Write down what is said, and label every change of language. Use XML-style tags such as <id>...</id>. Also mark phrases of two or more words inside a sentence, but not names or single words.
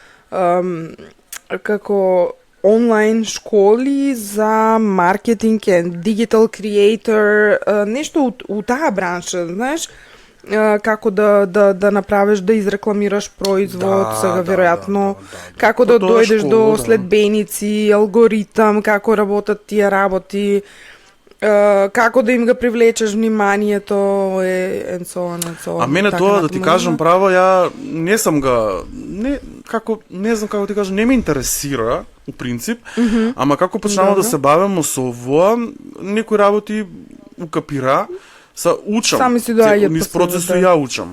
<mk>како онлайн школи за маркетинг и</mk> <en>digital creator,</en> <mk>нешто у таа бранша, знаеш, како да направиш, да изрекламираш производ, сега веројатно, како да дојдеш до следбеници, алгоритам, како работат тие работи, како да им го привлечеш вниманието,</mk> <en>and so on.</en> <mk>А мене тоа, да ти кажам право, ја не сум не знам како ти кажам, не ме интересира, у принцип, ама како почнава да се бавам со ово, некои работи укапира, учам. Сами си доаѓаат низ процесот ја учам.</mk>